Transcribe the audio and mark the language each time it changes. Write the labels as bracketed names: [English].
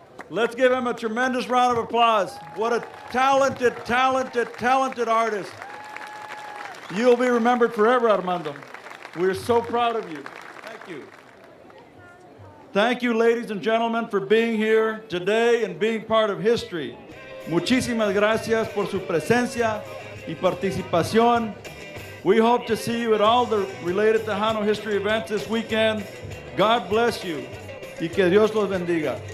[English] Let's give him a tremendous round of applause. What a talented, talented, talented artist. You'll be remembered forever, Armando. We're so proud of you. Thank you. Thank you, ladies and gentlemen, for being here today and being part of history. [Spanish] Muchísimas gracias por su presencia y participación. [English] We hope to see you at all the related Tejano history events this weekend. God bless you [Spanish] y que Dios los bendiga.